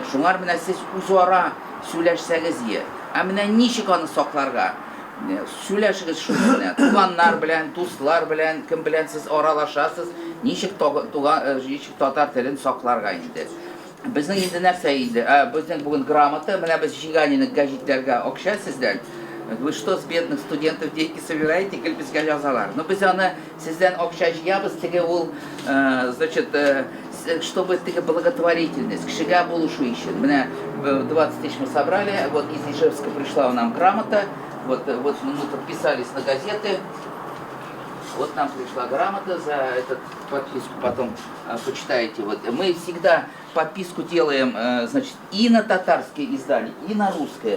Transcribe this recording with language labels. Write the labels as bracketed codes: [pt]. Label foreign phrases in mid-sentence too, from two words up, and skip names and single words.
[tt] Шуңар менә сез үзара сөйләшсәгез ие. Ә менә ничек аны сакларга? Сөйләшегез шул белән. Туганнар белән, дуслар белән, кем белән сез аралашасыз, ничек татар телен сакларга инде. Безнең инде нәрсә инде? Безнең бүген грамота, менә без Жиганины гәҗитләргә акча сездән. [ru] Вы что, с бедных студентов деньги собираете, [tt] гел безгә язалар? Ну без аны сездән акча җыябыз, теге ул, значит, чтобы теге благотворительность, кешегә булышу өчен. [ru] Менә 20 тысяч мы собрали, вот из Ижевска пришла нам грамота. Вот мы подписались на газеты. Вот нам пришла грамота за этот подписку, потом почитаете. Вот мы всегда подписку делаем, значит, и на татарские издания, и на русское.